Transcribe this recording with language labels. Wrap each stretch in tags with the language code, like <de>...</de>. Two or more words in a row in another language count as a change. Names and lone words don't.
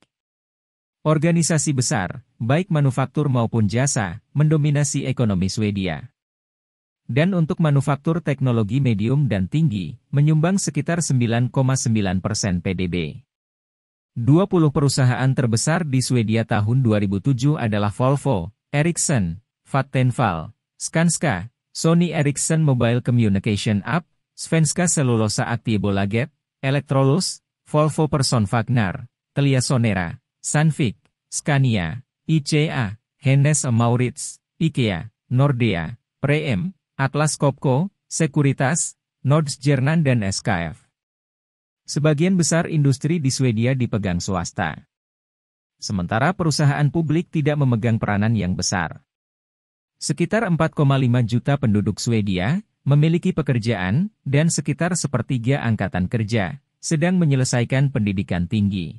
<id>Organisasi besar, baik manufaktur maupun jasa, mendominasi ekonomi Swedia. Dan untuk manufaktur teknologi medium dan tinggi, menyumbang sekitar 9,9% PDB. 20 perusahaan terbesar di Swedia tahun 2007 adalah Volvo, Ericsson, Vattenfall, Skanska, Sony Ericsson Mobile Communication App, Svenska Cellulosa Aktiebolaget, Electrolux, Volvo Personvagnar, Telia Sonera, Sandvik, Scania, ICA, Hennes & Mauritz, IKEA, Nordea, Preem, Atlas Copco, Securitas, Nordstjernan dan SKF. Sebagian besar industri di Swedia dipegang swasta. Sementara perusahaan publik tidak memegang peranan yang besar. Sekitar 4,5 juta penduduk Swedia memiliki pekerjaan, dan sekitar sepertiga angkatan kerja sedang menyelesaikan pendidikan tinggi.</id>